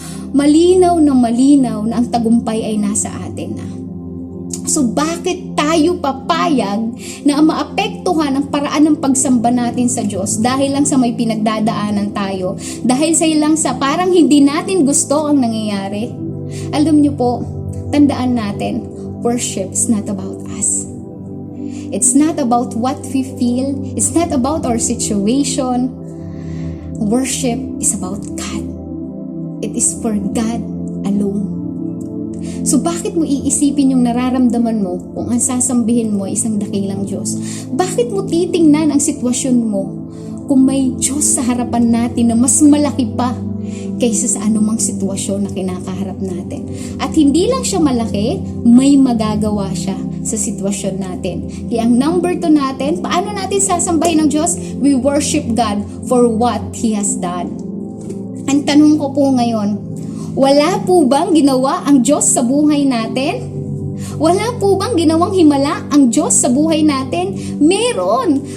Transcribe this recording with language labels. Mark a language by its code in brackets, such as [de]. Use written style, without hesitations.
[tl] Malinaw na ang tagumpay ay nasa atin na. So bakit tayo papayag na maapektuhan ang paraan ng pagsamba natin sa Diyos dahil lang sa may pinagdadaanan tayo? Dahil sa lang sa parang hindi natin gusto ang nangyayari? Alam niyo po, tandaan natin, [en] worship is not about us. It's not about what we feel. It's not about our situation. Worship is about God. It is for God alone. [tl] So bakit mo iisipin yung nararamdaman mo kung ang sasambihin mo ay isang dakilang Diyos? Bakit mo titingnan ang sitwasyon mo kung may Diyos sa harapan natin na mas malaki pa kaysa sa anumang sitwasyon na kinakaharap natin? At hindi lang siya malaki, may magagawa siya sa sitwasyon natin. Kaya ang number 2 natin, paano natin sasambahin ng Diyos? [en] We worship God for what He has done. [tl] Ang tanong ko po ngayon, wala po bang ginawa ang Diyos sa buhay natin? Wala po bang ginawang himala ang Diyos sa buhay natin? Meron!